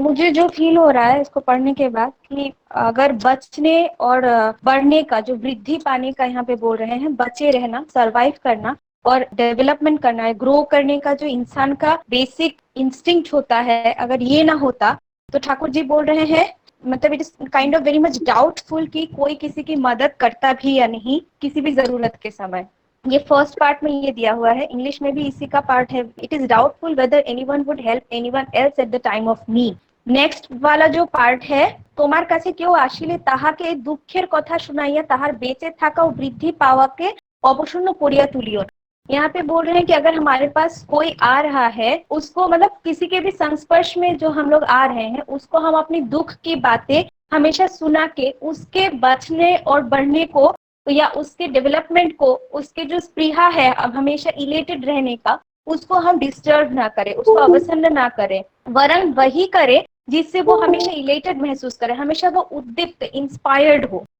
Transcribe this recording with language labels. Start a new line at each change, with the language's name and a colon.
Hindi: मुझे जो फील हो रहा है इसको पढ़ने के बाद कि अगर बचने और बढ़ने का, जो वृद्धि पाने का यहाँ पे बोल रहे हैं, बचे रहना, सरवाइव करना और डेवलपमेंट करना है, ग्रो करने का जो इंसान का बेसिक इंस्टिंक्ट होता है, अगर ये ना होता तो ठाकुर जी बोल रहे हैं, मतलब
English: it is kind of very much doubtful
Hindi: कि कोई किसी की मदद करता भी या नहीं किसी भी जरूरत के समय। ये फर्स्ट पार्ट में ये दिया हुआ है, इंग्लिश में भी इसी का पार्ट है।
English: It is doubtful whether anyone would help anyone else at the time of need.
Hindi: Next वाला जो पार्ट है,
Bangla: তোমার কাছে কেউ আসিলে তাহাকে দুঃখের কথা শুনাইয়া তাহার বেঁচে থাকা ও বৃদ্ধি পাওয়াকে অবসন্ন করিয়া তুলিও।
Hindi: यहाँ पे बोल रहे हैं कि अगर हमारे पास कोई आ रहा है, उसको मतलब किसी के भी संस्पर्श में जो हम लोग आ रहे हैं, उसको हम अपनी दुख की बातें हमेशा सुना के उसके बचने और बढ़ने को या उसके डेवलपमेंट को, उसके जो स्पृहा है अब हमेशा इलेटेड रहने का, उसको हम डिस्टर्ब ना करें, उसको अवसन्न ना करें, वरन वही करे जिससे वो हमेशा इलेटेड महसूस करे, हमेशा वो उद्दीप्त, इंस्पायर्ड हो।